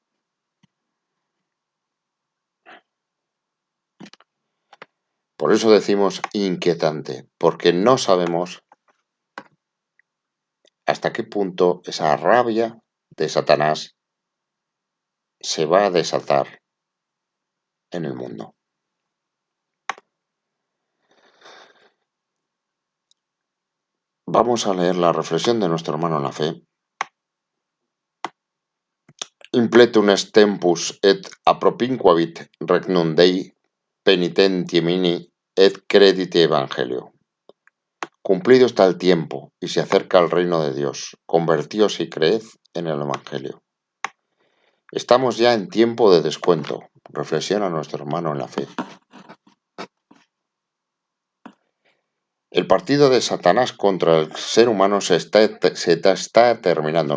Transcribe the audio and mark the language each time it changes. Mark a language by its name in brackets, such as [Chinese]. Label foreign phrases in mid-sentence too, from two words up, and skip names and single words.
[Spanish] Por eso decimos inquietante, porque no sabemos hasta qué punto esa rabia de Satanás se va a desatar en el mundo. Vamos a leer la reflexión de nuestro hermano en la fe. [Latin] Impletum est tempus et appropinquavit regnum Dei penitentimini et credite evangelio. [Spanish] Cumplido está el tiempo y se acerca el reino de Dios. Convertíos y creed en el evangelio. Estamos ya en tiempo de descuento. Reflexiona nuestro hermano en la fe. El partido de Satanás contra el ser humano se está terminando.